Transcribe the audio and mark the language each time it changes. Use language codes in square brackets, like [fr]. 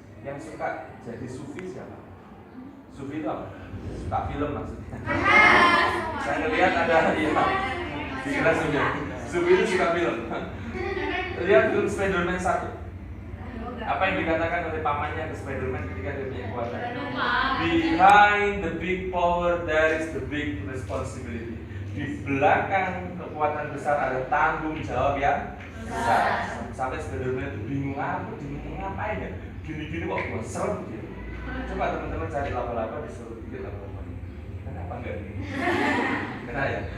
[id] Yang suka jadi sufi siapa? Sufi itu apa? Suka film maksudnya. Saya lihat ada dikira Sufi itu suka film. Lihat film Spider-Man 1. Apa yang dikatakan oleh pamannya ke Spider-Man ketika dia punya kekuatan? [en] Behind the big power there is the big responsibility. [id] Di belakang kekuatan besar ada tanggung jawab yang besar. Sampai Spider-Man itu bingung, aku ngapain ya? Gini-gini kok gue serem gitu. Coba teman-teman cari laba-laba, disuruh bikin laba-laba. Kenapa enggak ini? Kenapa ya?